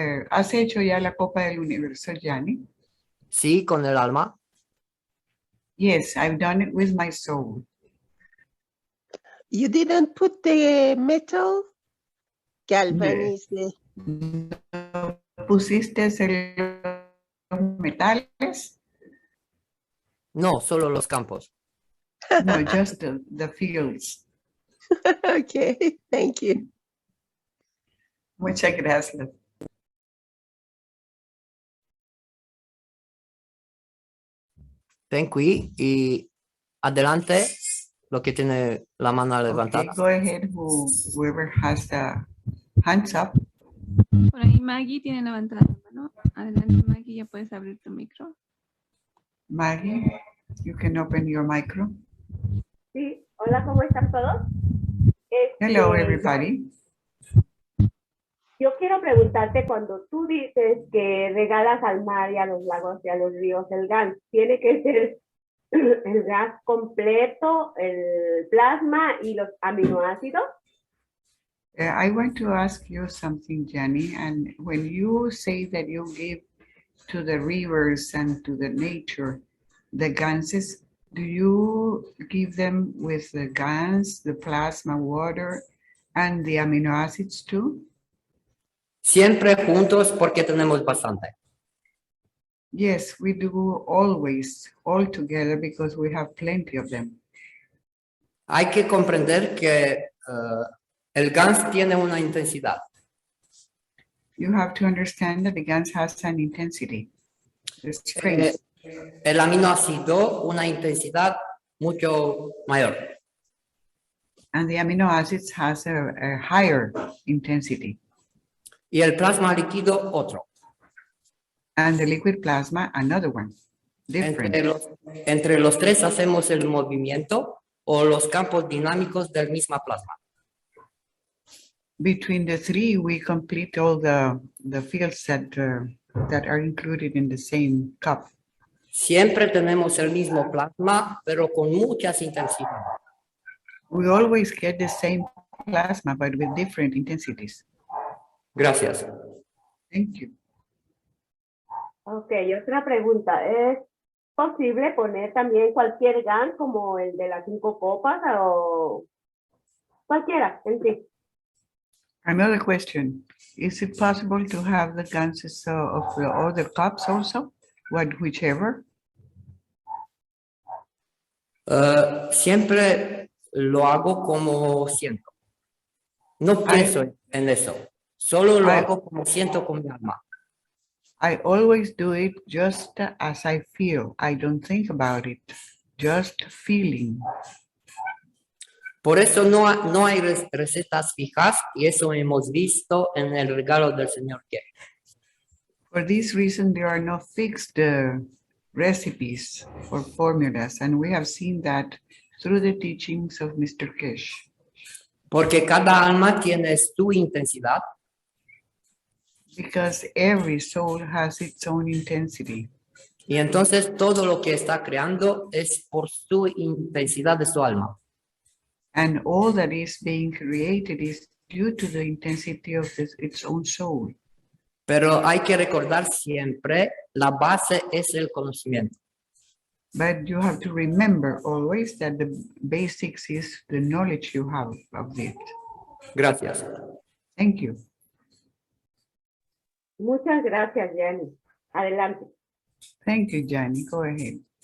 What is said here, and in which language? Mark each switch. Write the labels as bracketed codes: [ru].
[es] ¿Has hecho ya la Copa del Universo, Gianni? Sí, con el alma. [en] Yes, I've done it with my soul. You didn't put the metal? Galvanize. [es] ¿Pusiste los metales? No, solo los campos. [en] No, just the fields. Okay, thank you. [es] Muchas gracias. [en] Thank you. [es] Y adelante, lo que tiene la mano levantada. [en] Okay, go ahead, whoever has the hands up. [es] Por ahí Maggie tiene levantada la mano. Adelante, Maggie, ya puedes abrir tu micro. [en] Maggie, you can open your micro. [es] Sí, hola, ¿cómo están todos? [en] Hello, everybody. [es] Yo quiero preguntarte, cuando tú dices que regalas al mar y a los lagos y a los ríos el gas, ¿tiene que ser el gas completo, el plasma y los aminoácidos? [en] I want to ask you something, Gianni. And when you say that you give to the rivers and to the nature the ganses, do you give them with the gans, the plasma, water, and the amino acids too? [es] Siempre juntos porque tenemos bastante. [en] Yes, we do always, all together, because we have plenty of them. [es] Hay que comprender que el GANS tiene una intensidad. [en] You have to understand that the gans has an intensity. The strength. [es] El aminoácido una intensidad mucho mayor. [en] And the amino acids has a higher intensity. [es] Y el plasma líquido otro. [en] And the liquid plasma, another one, different. [es] Entre los tres hacemos el movimiento o los campos dinámicos del mismo plasma. [en] Between the three, we complete all the fields that are included in the same cup. [es] Siempre tenemos el mismo plasma, pero con muchas intensidades. [en] We always get the same plasma, but with different intensities. [es] Gracias. [en] Thank you. [es] Ok, otra pregunta. ¿Es posible poner también cualquier GAN como el de las 5 copas o cualquiera en sí? [en] Another question. Is it possible to have the ganses of the other cups also? Whichever? [es] Siempre lo hago como siento. No pienso en eso. Solo lo hago como siento con mi alma. [en] I always do it just as I feel. I don't think about it, just feeling. [es] Por eso no hay recetas fijas y eso hemos visto en el regalo del Señor que. [en] For this reason, there are no fixed recipes or formulas, and we have seen that through the teachings of Mr. Kesh. [es] Porque cada alma tiene su intensidad. [en] Because every soul has its own intensity. [es] Y entonces todo lo que está creando es por su intensidad de su alma. [en] And all that is being created is due to the intensity of its own soul. [es] Pero hay que recordar siempre, la base es el conocimiento. [en] But you have to remember always that the basics is the knowledge you have of it. [es] Gracias. [en] Thank you. [es] Muchas gracias, Gianni. Adelante. [en] Thank you, Gianni. Go ahead.